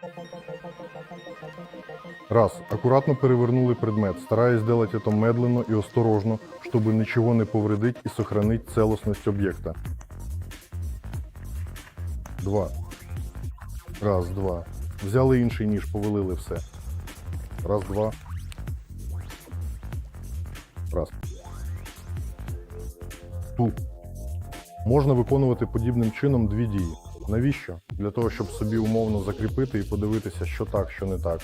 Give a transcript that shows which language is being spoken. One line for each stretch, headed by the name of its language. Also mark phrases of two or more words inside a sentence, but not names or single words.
Russian: Раз. Аккуратно перевернули предмет, стараясь делать это медленно и осторожно, чтобы ничего не повредить и сохранить целостность объекта. 2. Раз, два.
Ukrainian: Взяли інший ніж, повалили все. Раз, два. Раз. Тут. Можна виконувати подібним чином 2 дії. Навіщо? Для того, щоб собі умовно закріпити і подивитися, що так, що не так.